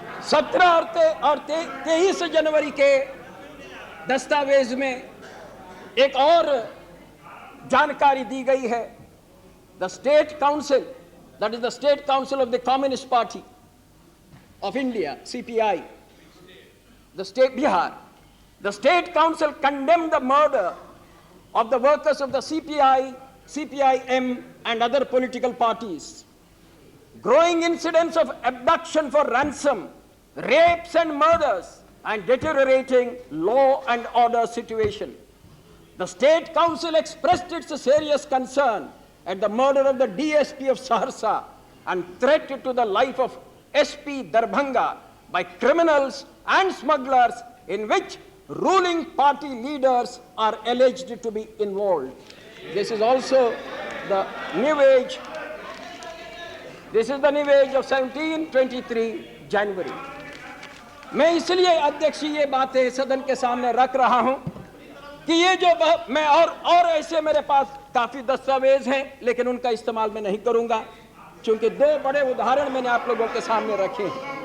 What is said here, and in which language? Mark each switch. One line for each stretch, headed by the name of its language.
Hindi: सत्रह और 23 जनवरी के दस्तावेज में एक और जानकारी दी गई है।
English: The state council, that is the State Council of the Communist Party of India, CPI, the state Bihar, the State Council condemned the murder of the workers of the CPI, CPIM and other political parties. Growing incidents of abduction for ransom, rapes and murders, and deteriorating law and order situation. The State Council expressed its serious concern at the murder of the DSP of Saharsa and threat to the life of SP Darbhanga by criminals and smugglers in which ruling party leaders are alleged to be involved. This is also the new age. This is the new age of 1723 January.
Hindi: मैं इसलिए अध्यक्ष ये बातें सदन के सामने रख रहा हूं कि ये जो मैं और ऐसे मेरे पास काफी दस्तावेज हैं, लेकिन उनका इस्तेमाल मैं नहीं करूंगा क्योंकि दो बड़े उदाहरण मैंने आप लोगों के सामने रखे हैं।